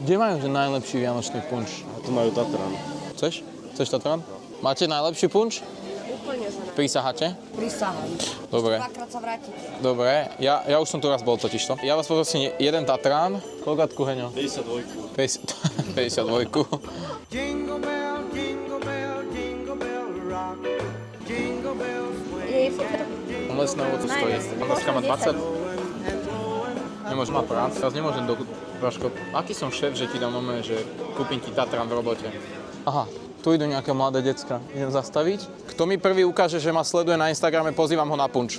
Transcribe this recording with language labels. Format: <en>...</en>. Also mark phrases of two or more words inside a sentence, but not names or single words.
<sk>Kde majú že najlepší vianočný punč? Tu majú Tatran. Chceš? Chceš Tatran? Máte najlepší punč? Úplne sa ne. Prísaháte? Prisahám. Dobre. Dvakrát sa vrátite. Dobre, ja už som tu raz bol totižto. Ja vás poprosím jeden Tatran. Koľkátku, Heňo? 52. 52.</sk> <en>Jingle bell, jingle bell, jingle bell rock. Jingle bells swing.</en> <sk>Lesné ovoce stojí. Dneska má 20. Nemôžem mať prác. Teraz nemôžem Braško, aký som šéf, že ti dám nomé, že kúpim ti Tatran v robote. Aha, tu idú nejaké mladé decka. Idem zastaviť. Kto mi prvý ukáže, že ma sleduje na Instagrame, pozývam ho na punč.</sk>